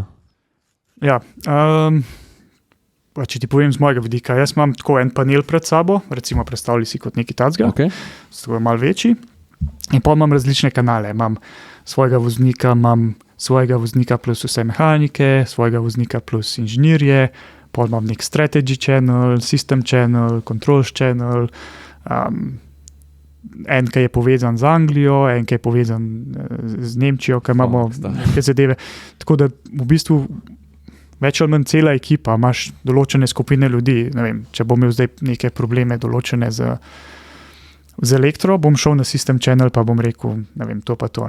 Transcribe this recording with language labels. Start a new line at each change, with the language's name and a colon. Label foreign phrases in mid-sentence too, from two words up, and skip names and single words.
Slovenian: Ja, če ti povem z mojega vidika, jaz imam tako en panel pred sabo, recimo predstavljaj si kot neki tacga, tako malo večji, in pa imam različne kanale, imam svojega voznika plus vse mehanike, svojega voznika plus inženirje, pa imam nek
English: strategy channel, system channel, controls channel,
Slovenian: en, ki je povezan z Anglijo, en, ki je povezan z Nemčijo, ki imamo neke zadeve, tako da v bistvu več ali manj cela ekipa, imaš določene skupine ljudi, ne vem, če bom imel zdaj neke probleme določene z elektro, bom šel na
English: system channel,
Slovenian: pa bom rekel, ne vem, to pa to.